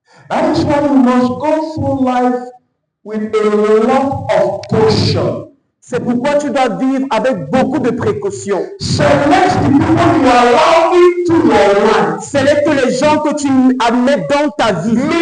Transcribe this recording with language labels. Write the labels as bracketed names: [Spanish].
[English] That is why you must go through life with a lot of caution. [French] C'est pourquoi tu dois vivre avec beaucoup de précautions. [English] Select the people you allow into your life. [French] Sélecte les gens que tu admets dans ta vie.